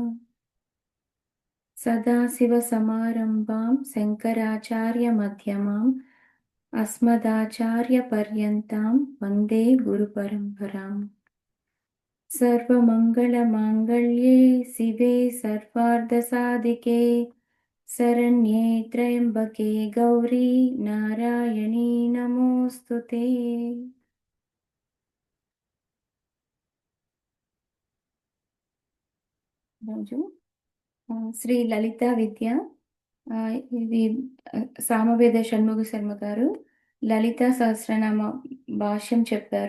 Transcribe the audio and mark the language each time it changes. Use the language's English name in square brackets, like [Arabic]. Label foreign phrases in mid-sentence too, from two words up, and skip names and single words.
[Sanskrit] सदाशिवसमारम्भां शङ्कराचार्यमध्यमाम् अस्मदाचार्यपर्यन्तां वन्दे गुरुपरम्पराम्। सर्वमङ्गलमाङ्गल्ये शिवे सर्वार्धसाधिके शरण्ये त्र्यम्बके गौरी नारायणी नमोऽस्तु ते। [Telugu] రోజు శ్రీ లలిత విద్య ఇది సామవేద షణ్ముగ శర్మ గారు లలిత సహస్రనామ భాష్యం చెప్పారు.